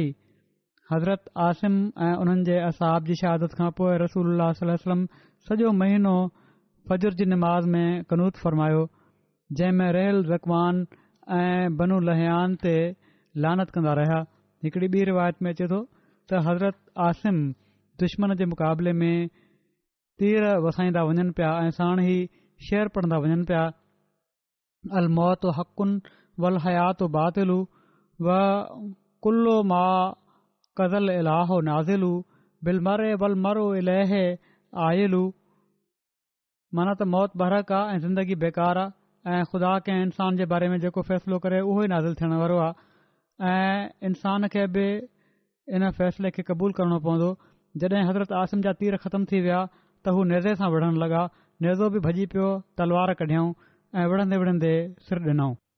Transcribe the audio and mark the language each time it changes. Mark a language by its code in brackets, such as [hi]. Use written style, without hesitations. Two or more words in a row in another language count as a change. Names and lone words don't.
[sd] हज़रत आसिम ऐं उन्हनि जे असहाब जी शहादत खां पोइ रसूलुल्लाह [ar] صلى الله عليه وسلم [sd] सॼो महीनो फजर जी नमाज़ में कनूत फ़रमायो, जंहिं में रहल ज़कवान ऐं बनू लहयान ते लानत कंदा रहिया। हिकिड़ी ॿी रिवायत में अचे थो त हज़रत आसिम दुश्मन जे मुक़ाबले में तीर वसाईंदा वञनि पिया ऐं साण ई शेर पढ़ंदा वञनि पिया, [ar] الموت حق والحياة باطل وكل ما قضى الإله نازل بالمرء والمرء إليه آيل. [sd] माना त मौत बरहक आहे ऐं ज़िंदगी बेकार आहे ऐं ख़ुदा कंहिं इंसान जे बारे में जेको फ़ैसिलो करे उहो ई नाज़िल थियण वारो आहे ऐं इंसान खे बि इन फ़ैसिले खे क़बूल करणो पवंदो। जॾहिं हज़रत आसिम जा तीर ख़तमु थी विया त हू नेज़े सां विढ़ण लॻा, नेज़ो बि भॼी पियो, तलवार कढियऊं ऐं विढ़ंदे विढ़ंदे सिर ॾिनऊं।